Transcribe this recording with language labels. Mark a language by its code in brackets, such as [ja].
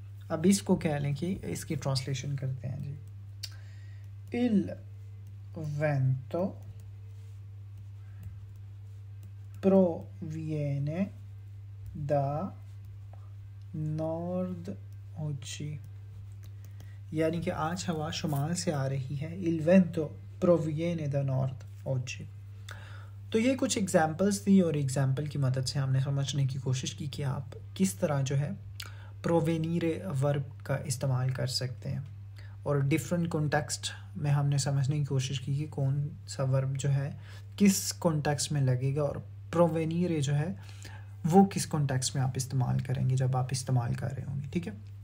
[hi] अब इसको कह लें कि इसकी ट्रांसलेशन करते हैं जी, [it] इल वेंतो proviene da nord oggi, [hi] यानी कि आज हवा शुमाल से आ रही है। [it] il vento proviene da nord oggi। [hi] तो ये कुछ एग्जांपल्स थी और एग्जांपल की मदद से हमने समझने की कोशिश की कि आप किस तरह जो है प्रोवेनीरे वर्ब का इस्तेमाल कर सकते हैं, और डिफरेंट कॉन्टेक्स्ट में हमने समझने की कोशिश की कि कौन सा वर्ब जो है किस कॉन्टेक्स्ट में लगेगा, और प्रोवेनीरे जो है वो किस कॉन्टेक्स्ट में आप इस्तेमाल करेंगे जब आप इस्तेमाल कर रहे होंगे, ठीक है।